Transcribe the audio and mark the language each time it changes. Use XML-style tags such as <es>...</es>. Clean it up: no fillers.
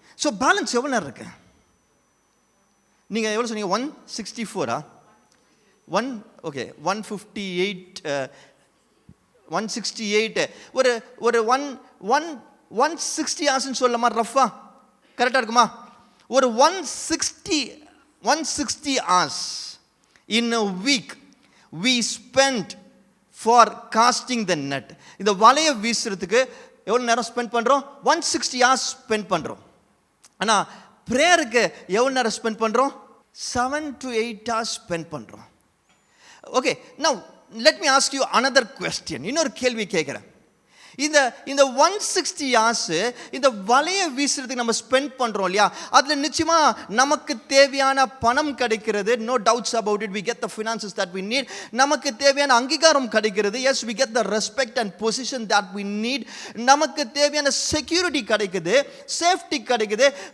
<ta>So balance எவ்வளோ நேரம் இருக்கு? நீங்கள் எவ்வளோ சொன்னீங்க? 164 ஓகே 158 168 ஒரு 160 hours சொல்லலாமா? ரஃபா கரெக்டாக இருக்குமா?</ta> <en>ஒரு 160 hours in a week we spend for casting the net.</en> <ta>இந்த வலையை வீசுறதுக்கு எவ்வளோ நேரம் ஸ்பெண்ட் பண்ணுறோம்? 160 hours ஸ்பெண்ட் பண்ணுறோம். ஆனால் ப்ரேயருக்கு எவ்வளோ நேரம் ஸ்பெண்ட் பண்ணுறோம்? 7 to 8 hours ஸ்பெண்ட் பண்ணுறோம்.</ta> <en>Okay, now let me ask you another question.</en> <ta>இன்னொரு கேள்வி கேட்குறேன். இந்த 160 hours இந்த வலையை வீசுறதுக்கு நம்ம ஸ்பெண்ட் பண்ணுறோம் இல்லையா, அதில் நிச்சயமாக நமக்கு தேவையான பணம் கிடைக்கிறது.</ta> <en>No doubts about it. We get the finances that we need.</en> <ta>நமக்கு தேவையான அங்கீகாரம் கிடைக்கிறது.</ta> <en>Yes, we get the respect and position that we need.</en> <ta>நமக்கு தேவையான செக்யூரிட்டி கிடைக்குது, சேஃப்டி கிடைக்குது.</ta>